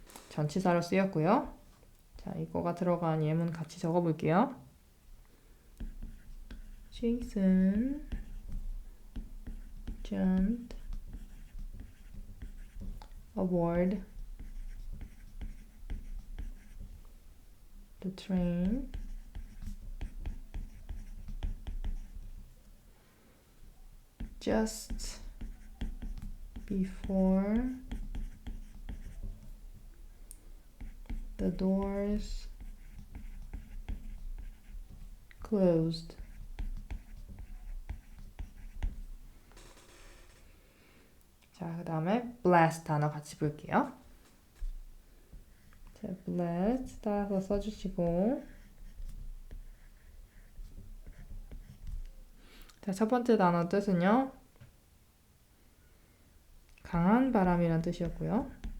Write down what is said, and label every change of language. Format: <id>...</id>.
<ko>전치사로 쓰였고요. 자, 이거가 들어간 예문 같이 적어볼게요.</ko> <en>Jason jumped aboard the train just before the doors closed.</en> <ko>자, 그 다음에 bless 단어 같이 볼게요. 자, bless 따라서 써주시고, 자, 첫 번째 단어 뜻은요, 강한 바람이란 뜻이었고요.</ko>